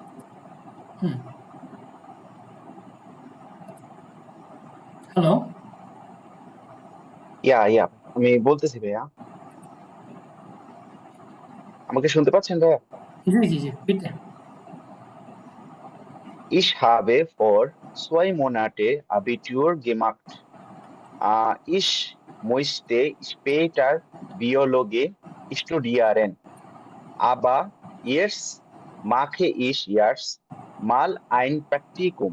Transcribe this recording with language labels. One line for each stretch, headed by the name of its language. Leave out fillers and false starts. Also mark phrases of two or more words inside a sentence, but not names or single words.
Bangla: হ্যালো, ইয়া আমি বলতেছি ভাইয়া, আমাকে শুনতে পাচ্ছেন ভাইয়া? জি,
German: bitte. Ich habe vor 2 Monate Abitur gemacht. Ich möchte später Biologie studieren, aber jetzt mache ich erst mal ein Praktikum.